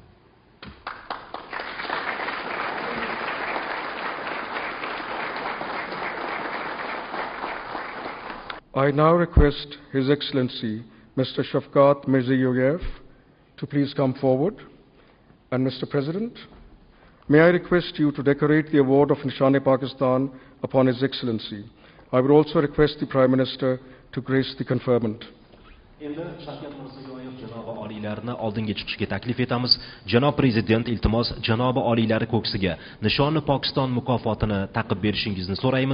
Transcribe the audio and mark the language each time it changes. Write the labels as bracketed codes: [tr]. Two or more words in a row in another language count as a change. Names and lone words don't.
[en] I now request His Excellency Mr. Shafkat Mirziyoyev to please come forward. And Mr. President, may I request you to decorate the award of Nishan-e-Pakistan upon His Excellency. I would also request the Prime Minister to grace the conferment. [uz] Endi Shavkat Mirziyoyev janobi oliylarni oldinga chiqishga taklif etamiz. Janob Prezident, iltimos janobi oliylari ko'ksiga Nishoni Pokiston mukofotini taqib berishingizni so'raymiz.